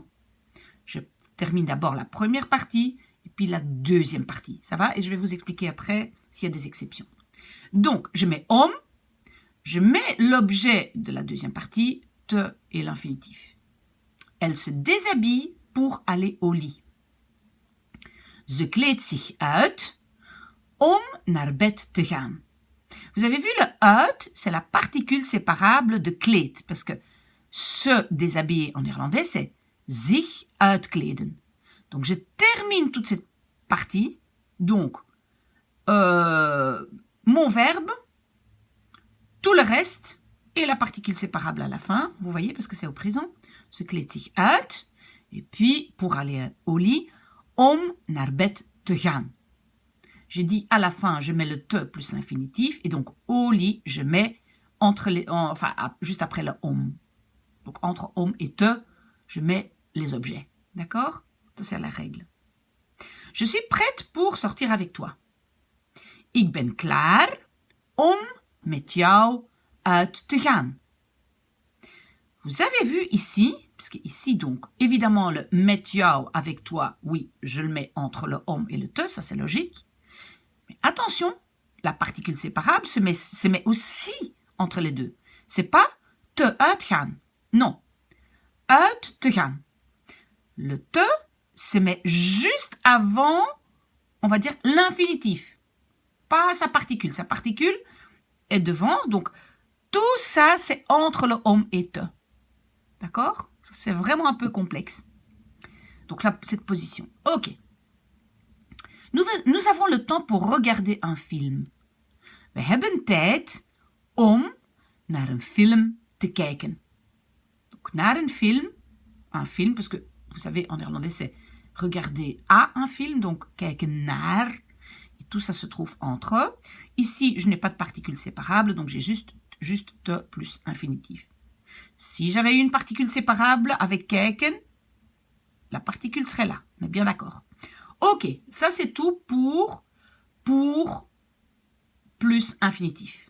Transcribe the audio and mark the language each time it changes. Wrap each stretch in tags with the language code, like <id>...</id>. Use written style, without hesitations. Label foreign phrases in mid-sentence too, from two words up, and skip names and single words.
<fr>Je termine d'abord la première partie, et puis la deuxième partie. Ça va? Et je vais vous expliquer après s'il y a des exceptions. Donc, je mets om, je mets l'objet de la deuxième partie, te et l'infinitif. Elle se déshabille pour aller au lit.</fr> <nl>Ze kleedt zich uit om naar bed te gaan.</nl> <fr>Vous avez vu, le uit, c'est la particule séparable de kleed, parce que se déshabiller en néerlandais, c'est</fr> <nl>zich uitkleden.</nl> <fr>Donc, je termine toute cette partie. Donc, mon verbe, tout le reste, et la particule séparable à la fin, vous voyez, parce que c'est au présent.</fr> <nl>Ze kleedt zich uit.</nl> <fr>Et puis, pour aller au lit,</fr> <nl>om naar bed te gaan.</nl> <fr>J'ai dit à la fin, je mets le te plus l'infinitif. Et donc, au lit, je mets juste après le om. Donc, entre om et te, je mets les objets. D'accord? Ça, c'est la règle. Je suis prête pour sortir avec toi.</fr> <nl>Ik ben klaar om met jou uit te gaan.</nl> <fr>Vous avez vu ici, parce que ici, donc, évidemment, le</fr> <nl>met jou</nl> <fr>avec toi, oui, je le mets entre le om et le te, ça c'est logique. Mais attention, la particule séparable se met aussi entre les deux. C'est pas</fr> <nl>te uitgaan. Non. Uit te gaan.</nl> <fr>Le te se met juste avant, on va dire, l'infinitif. Pas sa particule. Sa particule est devant, donc tout ça, c'est entre le om et te. D'accord? C'est vraiment un peu complexe. Donc là, cette position. Ok. Nous avons le temps pour regarder un film.</fr> <nl>We hebben tijd om naar een film te kijken.</nl> <fr>Donc</fr> <nl>naar een film,</nl> <fr>parce que vous savez en néerlandais c'est regarder à un film, donc</fr> <nl>kijken naar,</nl> <fr>et tout ça se trouve entre eux. Ici, je n'ai pas de particule séparable, donc j'ai juste te plus infinitif. Si j'avais une particule séparable avec kijken, la particule serait là, on est bien d'accord. Ok, ça c'est tout pour plus infinitif.</fr>